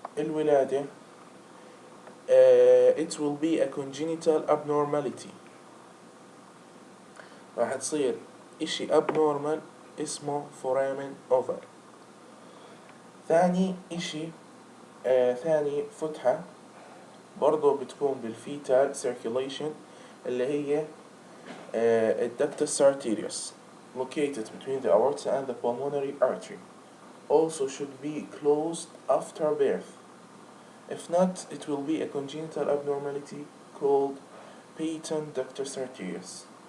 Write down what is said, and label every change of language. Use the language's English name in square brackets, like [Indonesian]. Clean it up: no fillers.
[English] الولادة it will be a congenital abnormality. [Arabic] راح تصير إشي abnormal اسمه foramen over. ثاني إشي ثاني فتحة برضو بتكون بالفيتال circulation اللي هي الductus arterius [English] located between the aorta and the pulmonary artery. Also should be closed after birth. If not, it will be a congenital abnormality called patent ductus arterius.